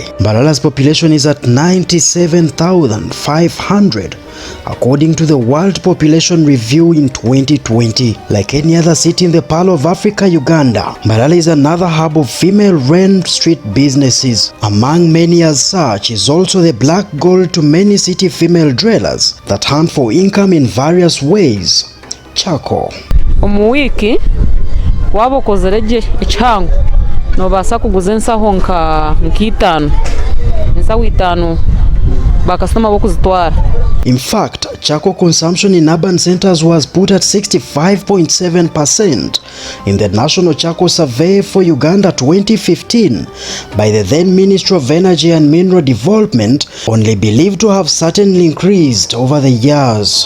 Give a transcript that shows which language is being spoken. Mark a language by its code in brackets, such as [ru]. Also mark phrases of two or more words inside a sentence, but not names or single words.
[en] Mbarara's population is at 97,500, according to the World Population Review in 2020. Like any other city in the Pearl of Africa, Uganda, Mbarara is another hub of female-run street businesses. Among many as such is also the black gold to many city female dwellers that hunt for income in various ways. Chako. [nyn] Omuwiki waba okozereje ekihango nobasa kuguza ensaho nk'itaano ensaho itaano bakasitoma bokuzitwara. [en] In fact, Chako consumption in urban centers was put at 65.7% in the National Chako Survey for Uganda 2015 by the then Ministry of Energy and Mineral Development, only believed to have certainly increased over the years.